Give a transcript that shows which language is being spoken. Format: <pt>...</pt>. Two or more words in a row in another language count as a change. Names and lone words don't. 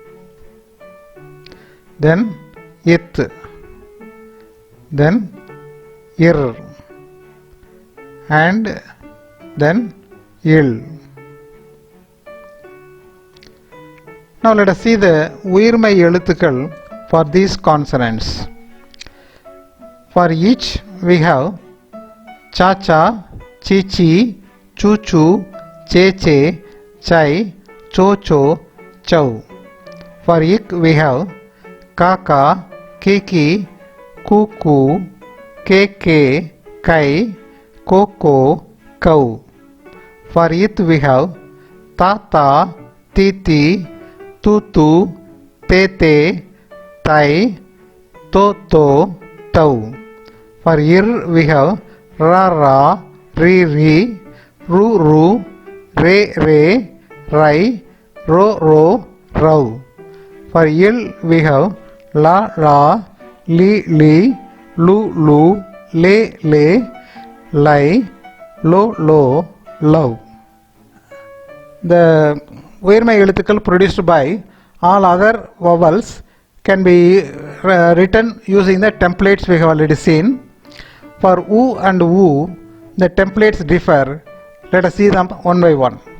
<en>Then it. Then ir. And then il. Now let us see the</en> <ta>உயிர்மை எழுத்துக்கள்</ta> <en>for these consonants. For each we have cha cha, chi chi, chu chu, che che, chai, cho cho, chow. For ik we have ka ka, ki ki, ku ku, ke ke, kai, ko ko, kau. For it we have ta ta, ti ti, tu tu, te te, tai, to to, tau. For ir we have ra ra, ri ri, ru ru, re re, rai, ro ro, rau. For il we have la la, li li, lu lu, le le, lai, lo lo, love. The</en> <ta>உயிர்மை எழுத்துக்கள்</ta> <en>produced by all other vowels can be written using the templates we have already seen. For u and u, the templates differ. Let us see them one by one.</en>